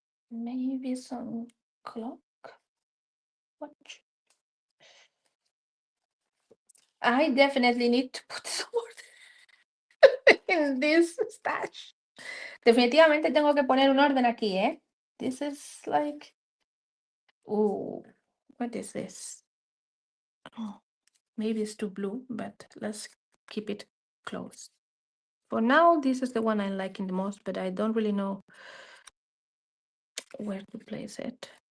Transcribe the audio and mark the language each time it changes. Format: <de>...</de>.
<en>Maybe some clock watch. I definitely need to put some order in this stash.</en> <es>Definitivamente tengo que poner un orden aquí, ¿eh?</es> <en>This is like, oh, what is this? Oh, maybe it's too blue, but let's keep it close. For now, this is the one I'm liking the most, but I don't really know where to place it.</en>